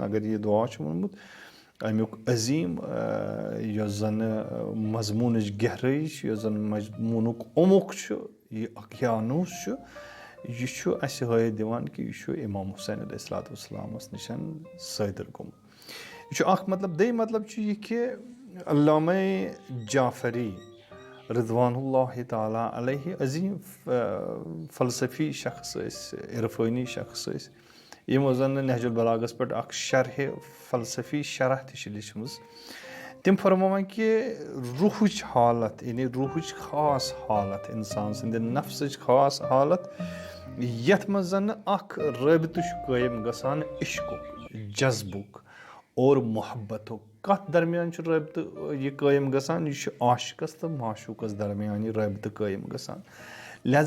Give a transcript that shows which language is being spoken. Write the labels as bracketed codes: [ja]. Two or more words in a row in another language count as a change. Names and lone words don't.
[ks] اگر یہِ دُعا چھُ ووٚنمُت اَمیُک عظیٖم یۄس زَن مضموٗنٕچ گہرٲیی چھِ یۄس زَن مضموٗنُک عمق چھُ یہِ اقیانوٗس چھُ یہِ چھُ اَسہِ ہٲیِتھ دِوان کہِ یہِ چھُ اِمام حُسین [ar] علیہ الصلوۃ والسلامَس [ks] نِش صٲدِر گوٚمُت یہِ چھُ اَکھ مطلب دوٚیِم مطلب چھُ یہِ کہِ علامہ جعفری [ar] رضوان اللہ تعالیٰ علیہ [ks] عظیٖم فلسفی شخص ٲسۍ عرفٲنی شخص ٲسۍ یِمو زَن نہٕ نہج البلاغس پٮ۪ٹھ اَکھ شرحِ فلسفی شرح تہِ چھِ لیٚچھمٕژ تِم فرماوان کہِ روٗحٕچ حالت یعنی روٗحٕچ خاص حالت اِنسان سٕنٛدِ نفسٕچ خاص حالت یَتھ منٛز زَن اَکھ رٲبطہٕ چھُ قٲیِم گژھان عشقُک جذبُک اور محبتُک کَتھ درمیان چھُ رٲبطہٕ یہِ قٲیِم گژھان یہِ چھُ عاشقَس تہٕ معشوٗقَس درمیان یہِ رٲبطہٕ قٲیِم گژھان لہٰذا